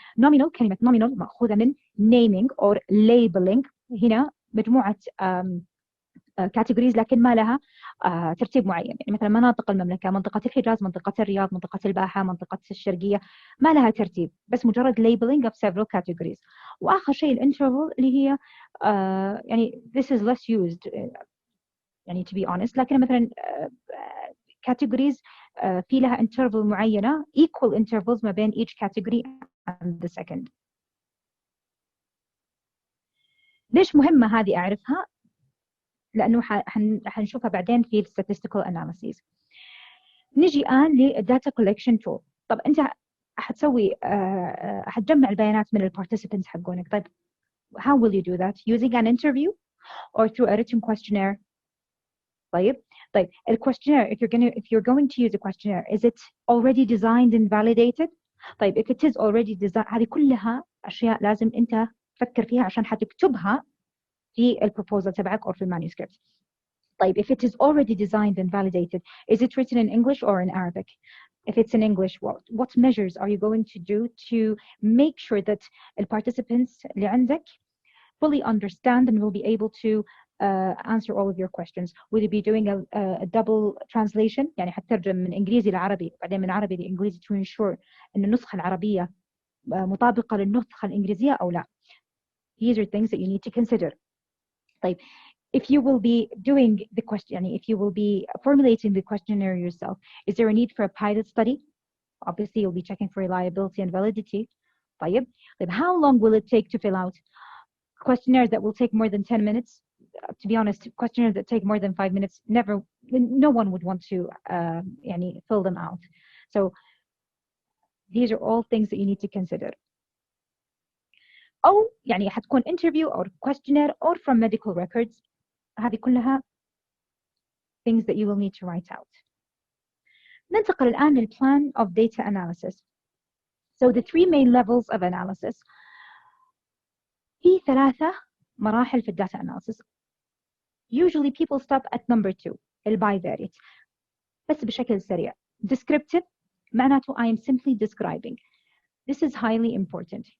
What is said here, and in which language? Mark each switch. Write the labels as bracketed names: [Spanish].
[Arabic] nominal، كلمة nominal مأخوذة من naming or labeling، هنا مجموعة categories لكن ما لها ترتيب معين. يعني مثلا مناطق المملكة، منطقة الحجاز، منطقة الرياض، منطقة الباحة، منطقة الشرقية، ما لها ترتيب، بس مجرد [English] labeling of several categories. [Arabic] وآخر شيء الانترفال اللي هي يعني [English] this is less used [Arabic] يعني [English] to be honest، [Arabic] لكن مثلا categories في لها interval معينة [English] equal intervals [Arabic] ما بين [English] each category and the second. [Arabic] ليش مهمة هذه أعرفها؟ لأنه حنشوفها بعدين في statistical analysis. نجي الآن للداتا collection tool. طب أنت حتسوي حتجمع البيانات من البارتيسيبنتس حقونك. طيب [English] how will you do that? Using an interview or through a written questionnaire. [Arabic] طيب [English] the questionnaire, if you're going to use a questionnaire, is it already designed and validated? [Arabic] طيب [English] if it is already designed, [Arabic] هذه كلها أشياء لازم أنت تفكر فيها عشان حتكتبها في البروبوزال تبعك أو في المانuscript. طيب [English] if it is already designed and validated, is it written in English or in Arabic? If it's in English, what measures are you going to do to make sure that the participants [Arabic] اللي عندك [English] fully understand and will be able to answer all of your questions? Will you be doing a double translation? [Arabic] يعني حترجم من إنجليزي لعربي بعدين من عربي لإنجليزي [English] to ensure [Arabic] أن النسخة العربية مطابقة للنسخة الإنجليزية أو لا. [English] These are things that you need to consider. [Arabic] طيب [English] if you will be doing the question, if you will be formulating the questionnaire yourself, is there a need for a pilot study? Obviously, you'll be checking for reliability and validity. [Arabic] طيب, [English] how long will it take to fill out? Questionnaires that will take more than 10 minutes. To be honest, questionnaires that take more than 5 minutes, no one would want to fill them out. So these are all things that you need to consider. [Arabic] أو حتكون [English] interview or questionnaire or from medical records. [Arabic] هذه كلها [English] things that you will need to write out. [Arabic] ننتقل الآن للplan of data analysis. [English] So the 3 main levels of analysis. [Arabic] في 3 مراحل في data analysis. [English] Usually people stop at number 2, البايفاريت. [Arabic] بس بشكل سريع. [English] Descriptive [Arabic] معناته [English] I am simply describing. This is highly important.